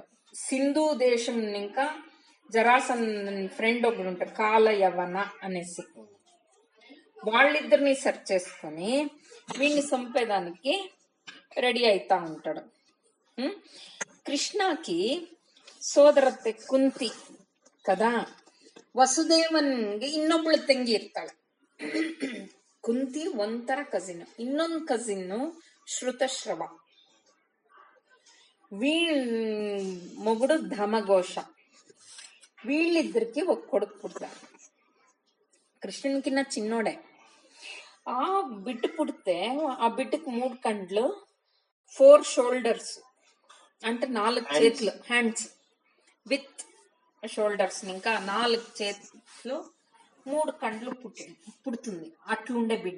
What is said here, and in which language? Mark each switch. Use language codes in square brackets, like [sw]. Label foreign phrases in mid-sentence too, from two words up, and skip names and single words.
[te] సింధు దేశం ఇంకా జరాసంధుని ఫ్రెండ్ ఒకడు ఉంటాడు కాలయవన అనేసి, వాళ్ళిద్దరిని సెర్చ్ చేసుకొని వీడిని చంపేదానికి రెడీ అవుతా ఉంటాడు. కృష్ణకి సోదరತ್ತೆ కుంతి కదా, [kn] ವಸುದೇವನ್ಗೆ ಇನ್ನೊಬ್ಳು ತಂಗಿ ಇರ್ತಾಳೆ. ಕುಂತಿ ಒಂಥರ ಕಸಿನ್, ಇನ್ನೊಂದು ಕಸಿನ್ ಶ್ರುತಶ್ರವ, [te] మొగుడు ధమఘోష. వీళ్ళిద్దరికి ఒక కొడుకు పుడతాడు, కృష్ణునికి నా చిన్నోడే. ఆ బిడ్డ పుడితే ఆ బిడ్డకు 3 కండ్లు, 4 shoulders అంటే 4 చేతులు, [en] hands with shoulders, [te] ఇంకా 4 చేతులు, 3 కండ్లు పుడుతుంది. అట్లుండే బిడ్డ.